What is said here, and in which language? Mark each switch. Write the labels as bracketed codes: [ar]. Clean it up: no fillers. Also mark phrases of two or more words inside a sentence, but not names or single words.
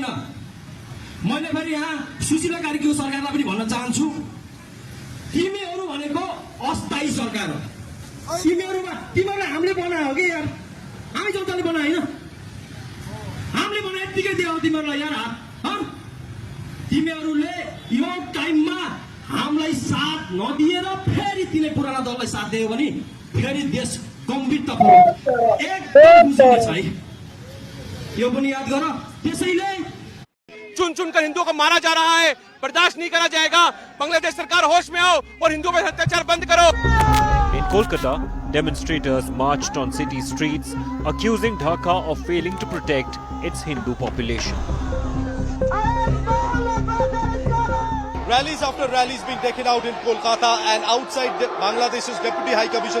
[ne] मैले फेरि यहाँ सुशीला कार्कीको सरकारलाई पनि भन्न चाहन्छु, तिमीहरू भनेको अस्थायी सरकार हो, तिमीहरूलाई हामीले बनायो कि यार, हामी जनताले बनायो होइन, हामीले बनाए यत्तिकै दियो तिमीहरूलाई यार हात। तिमीहरूले यो टाइममा हामीलाई साथ नदिएर फेरि तिनै पुराना दललाई साथ दियो भने फेरि देश गम्भीरतापूर्वक एकदम बुझ्ने छ है, यो पनि याद गर। त्यसैले [hi] चुन चुनकर हिंदुओं को मारा जा रहा है, बर्दाश्त नहीं करा जाएगा। बांग्लादेश सरकार होश में आओ और हिंदुओं पर अत्याचार बंद करो। [en] In Kolkata, demonstrators marched on city streets accusing Dhaka of failing to protect its Hindu population. Rallies after rallies being taken out in Kolkata and outside Bangladesh's Deputy High Commission's office.